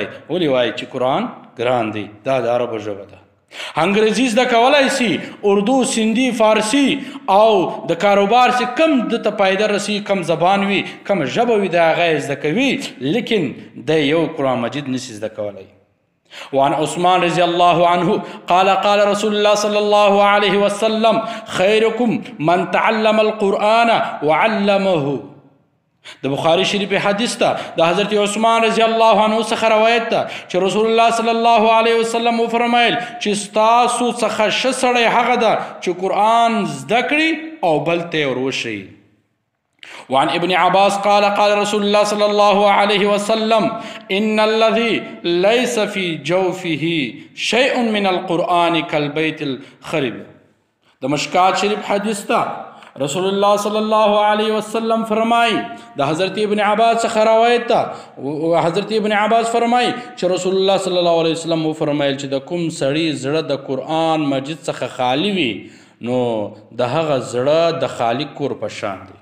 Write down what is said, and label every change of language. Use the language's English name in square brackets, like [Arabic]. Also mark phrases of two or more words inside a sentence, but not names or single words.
[Pashto] ولې وایي چې قرآن ګران دی؟ دا د عربو ژبه ده. انګریزي زده کولی سي، اردو، سندي، فارسي، او د کاروبار چې کم دته پایده رسي، کم زبان وي، کم ژبه وي، د هغه یې زده کوي، لیکن د یو قرآن مجید نشي زده کولی. [Arabic] وعن عثمان رضی الله عنه قال قال رسول الله صلى الله عليه وسلم خيركم من تعلم القرآن وعلمه. [Pashto] د بخاری شریف حدیث ته د حضرت عثمان [Arabic] رضی الله عنه [Pashto] څخه روایت ده چې رسول الله [Arabic] صلی الله علیه وسلم [Pashto] وفرمایل چې ستاسو څخه ښه سړی هغه ده چې قرآن زده کړي او بل ته یې وروښیي. [Arabic] وعن ابن عباس قال قال رسول الله صلى الله عليه وسلم إن الذي ليس في جوفه شيء من القرآن كالبيت الخرب. [Pashto] د مشکات شریف حدیث ته رسول الله [Arabic] صلی الله علیه وسلم [Pashto] فرمای، د حضرت ابن عباس څخه روایت ده، حضرت ابن عباس فرمای چې رسول الله [Arabic] صلی الله علیه وسلم [Pashto] وفرمایل چې د کوم سړي زړه د قرآن مجید څخه خالی وي، نو د هغه زړه د خالی کور په شان دی.